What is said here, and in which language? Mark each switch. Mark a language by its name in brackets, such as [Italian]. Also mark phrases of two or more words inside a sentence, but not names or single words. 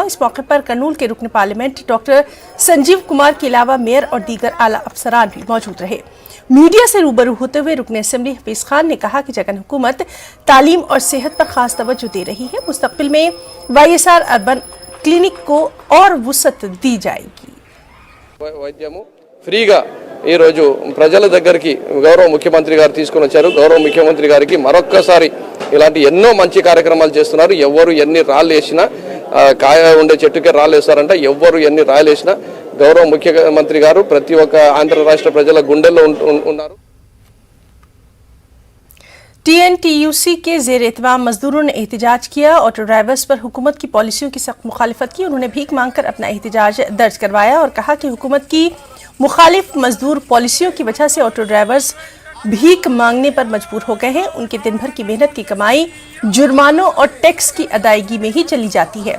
[Urdu] اس موقع پر کرنول کے رکن پارلیمنٹ ڈاکٹر سنجیو کمار کے علاوہ میئر اور دیگر اعلیٰ افسران بھی موجود رہے. میڈیا سے روبرو ہوتے ہوئے رکن اسمبلی حفیظ خان نے کہا کہ جگن حکومت تعلیم اور صحت پر خاص توجہ دے رہی ہے. مستقبل میں YSR اربن کلینک کو اور وسعت دی جائے گی. [Telugu] ఫ్రీగా ఈరోజు ప్రజల దగ్గరికి గౌరవ ముఖ్యమంత్రి గారు తీసుకొని వచ్చారు. గౌరవ ముఖ్యమంత్రి గారికి మరొక్కసారి ఇలాంటి ఎన్నో మంచి కార్యక్రమాలు చేస్తున్నారు. ఎవరు ఎన్ని రాళ్ళు వేసినా కాయ ఉండే చెట్టుకే రాళ్ళు వేస్తారంట. ఎవరు ఎన్ని రాళ్ళు వేసినా గౌరవ ముఖ్యమంత్రి గారు ప్రతి ఒక్క ఆంధ్ర రాష్ట్ర ప్రజల గుండెల్లో ఉన్నారు. [Urdu] TNTUC کے زیر اہتمام مزدوروں نے احتجاج کیا. [English] auto drivers [Urdu] پر حکومت کی پالیسیوں کی سخت مخالفت کی۔ انہوں نے بھیک مانگ کر اپنا احتجاج درج کروایا اور کہا کہ حکومت کی مخالف مزدور پالیسیوں کی وجہ سے [English] auto drivers [Urdu] بھیک مانگنے پر مجبور ہو گئے ہیں. ان کے دن بھر کی محنت کی کمائی جرمانوں اور ٹیکس کی ادائیگی میں ہی چلی جاتی ہے.